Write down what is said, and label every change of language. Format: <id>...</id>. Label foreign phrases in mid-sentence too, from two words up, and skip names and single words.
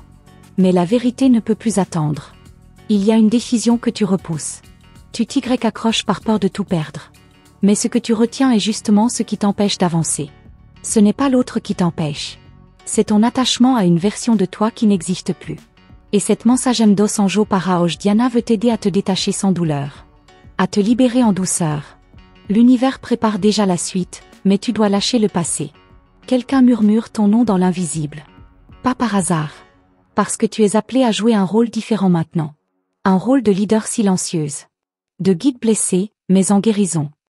<fr>Mais la vérité ne peut plus attendre. Il y a une décision que tu repousses. Tu accroches par peur de tout perdre. Mais ce que tu retiens est justement ce qui t'empêche d'avancer. Ce n'est pas l'autre qui t'empêche. C'est ton attachement à une version de toi qui n'existe plus. Et cette</fr> <pt>mensagem dos anjo</pt> <fr>para Diana veut t'aider à te détacher sans douleur. À te libérer en douceur. L'univers prépare déjà la suite, mais tu dois lâcher le passé. Quelqu'un murmure ton nom dans l'invisible. Pas par hasard. Parce que tu es appelé à jouer un rôle différent maintenant. Un rôle de leader silencieuse. De guide blessé, mais en guérison.</fr>